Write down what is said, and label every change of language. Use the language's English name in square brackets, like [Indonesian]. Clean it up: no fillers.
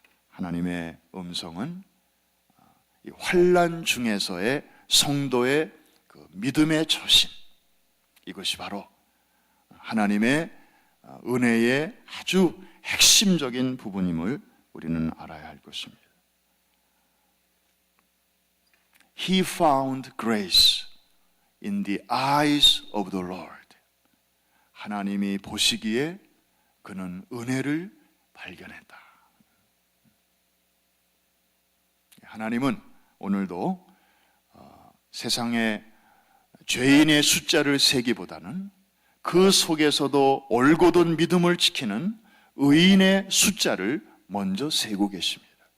[Korean] 하나님의 음성은 이 환난 중에서의 성도의 그 믿음의 처신, 이것이 바로 하나님의 은혜의 아주 핵심적인 부분임을 우리는 알아야 할 것입니다. [English] He found grace in the eyes of the Lord. [Korean] 하나님이 보시기에 그는 은혜를 발견했다. 하나님은 오늘도 세상에 죄인의 숫자를 세기보다는 그 속에서도 올곧은 믿음을 지키는 의인의 숫자를 먼저 세고 계십니다.